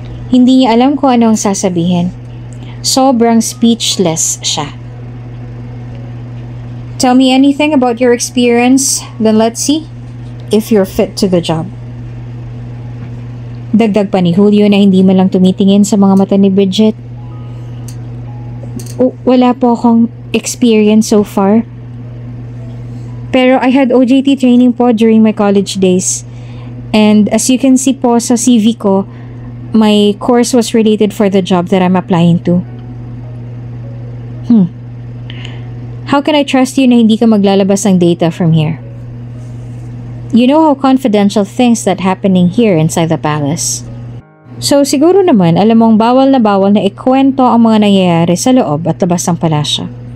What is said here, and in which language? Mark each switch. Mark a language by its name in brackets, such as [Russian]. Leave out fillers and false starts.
[Filipino] Hindi niya alam kung ano ang sasabihin. Sobrang speechless siya. [English] Tell me anything about your experience, then let's see if you're fit to the job. [Filipino] Dagdag pa ni Julio na hindi man lang tumitingin sa mga mata ni Bridget. Wala po akong [English] experience so far. Pero I had OJT training po during my college days. And as you can see [Filipino] po sa CV ko, [English] my course was related for the job that I'm applying to. How can I trust you [Filipino] na hindi ka maglalabas ng [English] data from here? You know how confidential things that happening here inside the palace. [Filipino] So siguro naman alam mong bawal na ikwento ang mga nangyayari sa loob at labas ng palasyo.